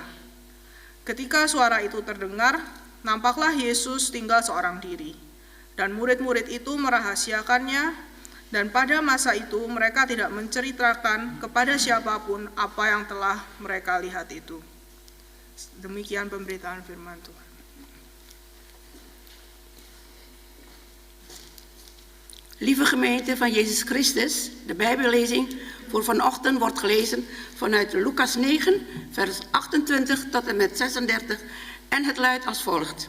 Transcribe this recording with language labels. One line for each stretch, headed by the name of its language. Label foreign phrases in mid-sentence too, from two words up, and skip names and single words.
Indonesian: Ketika suara itu terdengar, nampaklah Yesus tinggal seorang diri. Dan murid-murid itu merahasiakannya, dan pada masa itu mereka tidak menceritakan kepada siapapun apa yang telah mereka lihat itu. Demikian pemberitaan firman Tuhan.
Dutch: Lieve gemeente van Jezus Christus, de Bijbellezing voor vanochtend wordt gelezen vanuit Lucas 9, vers 28 tot en met 36 en het luidt als volgt.